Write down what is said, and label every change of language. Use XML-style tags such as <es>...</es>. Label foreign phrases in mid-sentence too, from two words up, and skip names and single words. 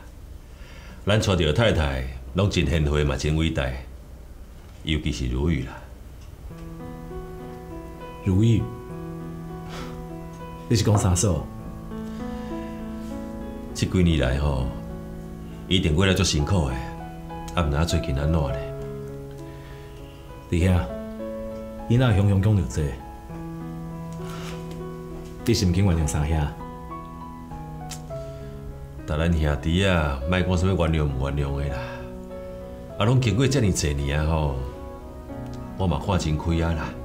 <nan>咱娶着太太，拢真贤惠嘛，真伟大。尤其是如玉啦。如玉，你是讲啥嫂？这几年来吼，一定过来足辛苦的，啊，毋知最近安怎咧？弟兄，囡仔雄雄讲着这，你是毋肯原谅三兄？但咱兄弟啊，莫讲啥物原谅唔原谅的啦，啊，拢经过遮尔侪年啊吼，我嘛看真开啊啦。</nan>